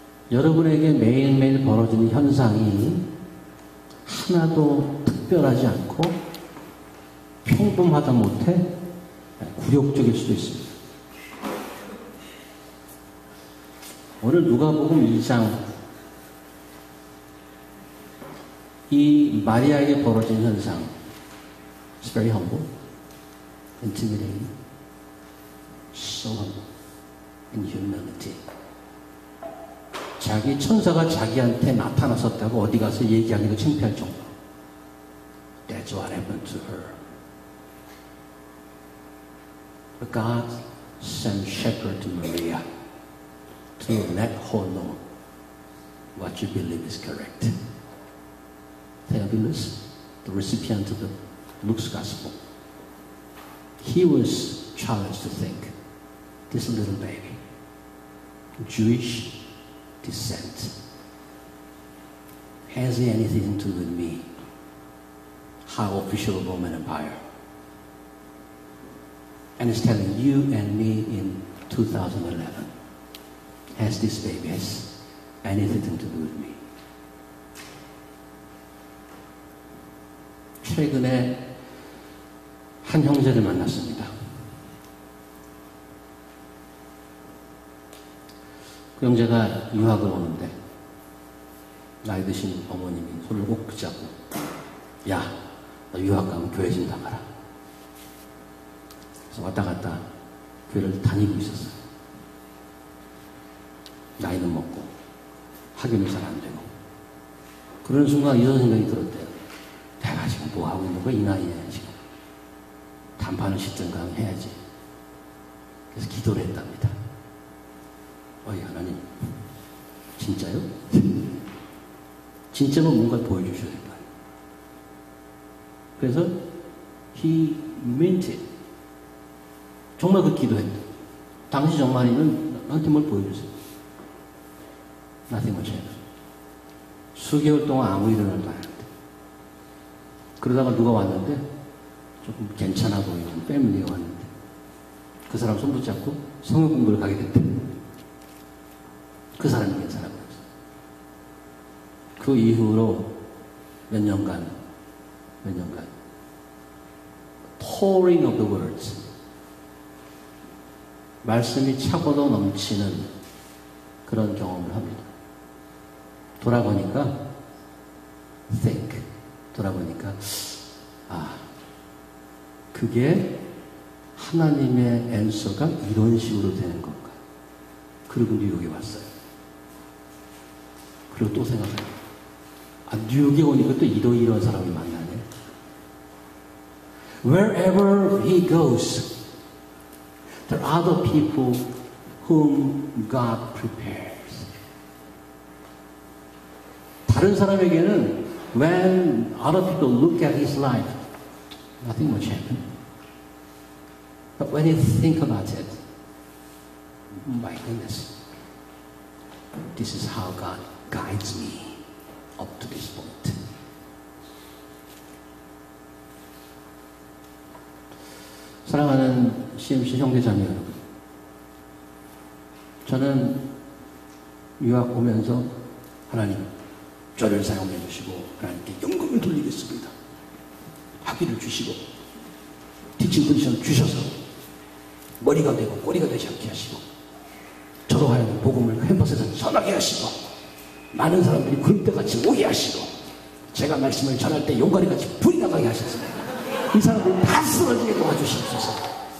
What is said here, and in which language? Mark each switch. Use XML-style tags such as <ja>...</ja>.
<ko>여러분에게 매일매일 벌어지는 현상이 하나도 특별하지 않고 평범하다 못해 굴욕적일 수도 있습니다. 오늘 누가복음 2장 이 마리아에게 벌어진 현상</ko> <en>It's very humble, intimidating, so humble, in humility.</en> <ko>자기 천사가 자기한테 나타났었다고 어디 가서 얘기하기도 창피할 정도.</ko> <en>That's what happened to her. But God sent shepherd to Maria. to let her know what you believe is correct. Theophilus, the recipient of the Luke's Gospel, he was challenged to think, this little baby, Jewish descent, has he anything to do with me? How official of Roman Empire? And it's telling you and me in 2011, has this baby has anything to do with me?</en> <ko>최근에 한 형제를 만났습니다. 그 형제가 유학을 오는데 나이 드신 어머님이 손을 꼭 붙잡고, 야, 너 유학 가면 교회 좀 나가라. 그래서 왔다 갔다 교회를 다니고 있었어요. 나이는 먹고 학위는 잘 안 되고. 그런 순간 이런 생각이 들었대요. 내가 지금 뭐 하고 있는 거야? 이 나이에 지금 단판을 씻든가 해야지. 그래서 기도를 했답니다. 어이 하나님, 진짜요? 진짜면 뭔가 보여주셔야 될 거 아니에요. 그래서</ko> <en>he meant it.</en> <ko>정말 그 기도했다. 당시 정말이면 나한테 뭘 보여주세요.</ko> <en>Nothing much happened.</en> <ko>수개월 동안 아무 일어나도 안 했대. 그러다가 누가 왔는데 조금 괜찮아 보이는 패밀리가 왔는데 그 사람 손 붙잡고 성경 공부를 가게 됐대. 그 사람이 괜찮아 보였어. 그 이후로 몇 년간</ko> <en>pouring of the words,</en> <ko>말씀이 차고도 넘치는 그런 경험을 합니다. 돌아보니까 think, 돌아보니까 그게 하나님의 앤서가 이런 식으로 되는 건가. 그리고 뉴욕에 왔어요. 그리고 또 생각해요. 뉴욕에 오니까 또 이런 사람이 만나네.</ko> <en>Wherever he goes, there are other people whom God prepares.</en> <ko>다른 사람에게는</ko> <en>when other people look at his life, nothing much happened. But when you think about it, my goodness, this is how God guides me up to this point.</en> <ko>사랑하는 CMC 형제자매 여러분, 저는 유학 오면서 하나님 저를 사용해 주시고 하나님께 영광을 돌리겠습니다. 학위를 주시고 티칭 포지션을 주셔서 머리가 되고 꼬리가 되지 않게 하시고 저도 하여금 복음을 캠퍼스에서 전하게 하시고 많은 사람들이 굴대같이 오게 하시고 제가 말씀을 전할 때 용가리같이 불이 나가게 하셔서 이 사람들 다 쓰러지게 도와주시옵소서.</ko>